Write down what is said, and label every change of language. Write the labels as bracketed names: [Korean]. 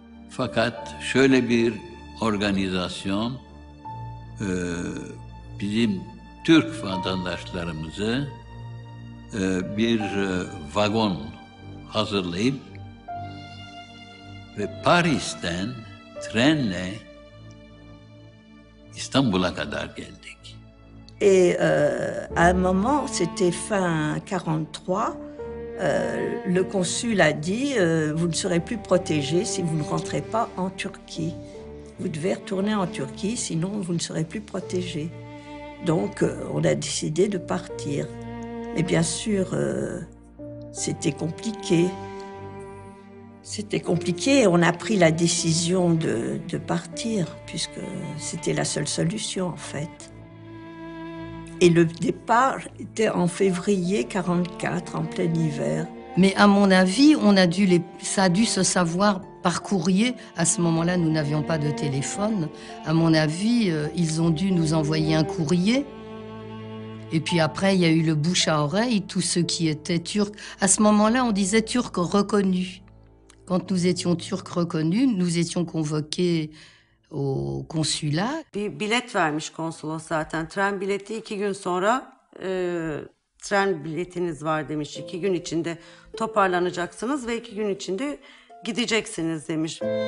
[Turkish] Fakat şöyle bir organizasyon bizim Türk vatandaşlarımızı bir vagon hazırlayıp ve Paris'ten trenle İstanbul'a kadar geldik. [French] Et à un moment, c'était fin 43, le consul a dit vous ne serez plus protégés si vous ne rentrez pas en Turquie. Vous devez retourner en Turquie, sinon vous ne serez plus protégés. Donc, on a décidé de partir. Mais bien sûr, c'était compliqué. C'était compliqué. On a pris la décision de partir, puisque c'était la seule solution, en fait. Et le départ était en février 1944, en plein hiver. Mais à mon avis, ça a dû se savoir par courrier. À ce moment-là, nous n'avions pas de téléphone. À mon avis, ils ont dû nous envoyer un courrier. Et puis après, il y a eu le bouche à oreille, tous ceux qui étaient turcs. À ce moment-là, on disait turcs reconnus. Quand nous étions turcs reconnus, nous étions convoqués au consulat. [Turkish] Bir bilet vermiş konsolos zaten. Tren bileti 2 gün sonra tren biletiniz var demiş. 2 gün içinde toparlanacaksınız ve 2 gün içinde gideceksiniz demiş.